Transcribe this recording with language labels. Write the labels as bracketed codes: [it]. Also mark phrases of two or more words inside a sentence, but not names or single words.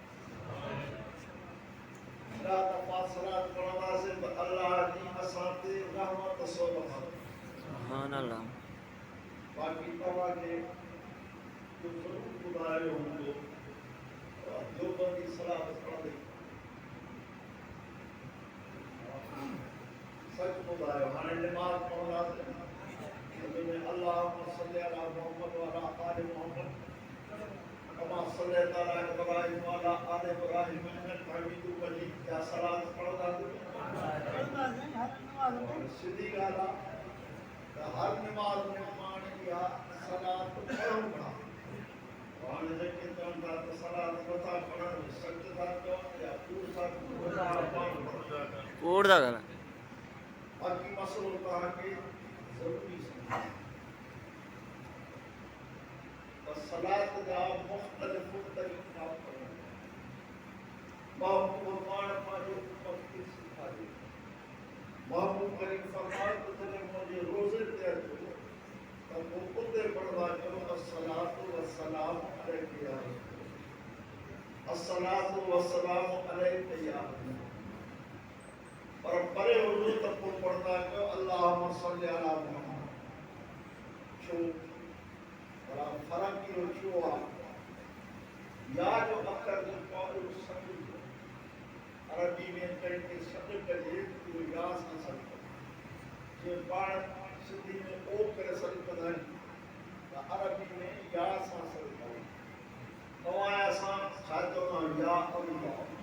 [sd] सलात पढ़ंदासीं त अल्लाह जी असां ते रहमत [ar] سبحان الله [sd] बाक़ी तव्हांखे ज़रूरु ॿुधायो हूंदो जो बंदी सलात पढ़ंदे सच ॿुधायो हाणे नमाज़ पढ़ंदासीं [ar] اللهم صل على محمد وعلى آل محمد كما صليت على إبراهيم وعلى آل إبراهيم إنك حميد مجيد [sd] या सलात पढ़ंदासीं सिधी ॻाल्हि आहे त हर नमाज़ में पाण इहा सलात पढ़ूं था हाणे जेके चवनि था त सलात नथा पढ़नि सच था चवनि या कूड़ था कूड़ था ॻाल्हाइनि बाक़ी मसलो तव्हांखे ज़रूरी सलात जा मुख़्तलिफ़ तरीक़ा महबूब पाण पंहिंजो उम्मत खे सेखारियो महबूब करीम फरमायो त जॾहिं मुंहिंजे रोज़े ते अचो त पोइ उते पढ़ंदा कयो [ar] الصلاة والسلام عليك يا رسول الصلاة والسلام عليك يا رسول [sd] पर परे हुजो त पोइ पढ़ंदा कयो [ar] اللهم صل على محمد [sd] छो बड़ा फर्क इहो छो आहे या जो अखर जो पाड़ो सॾु अरबी में कंहिंखे सॾु कजे इहो या सां सॾु कजे जीअं पाण सिंधी में ओ करे सॾु कंदा आहियूं त अरबी में या सां सॾु कयो तव्हां असां छा चवंदा आहियूं [ar] يا الله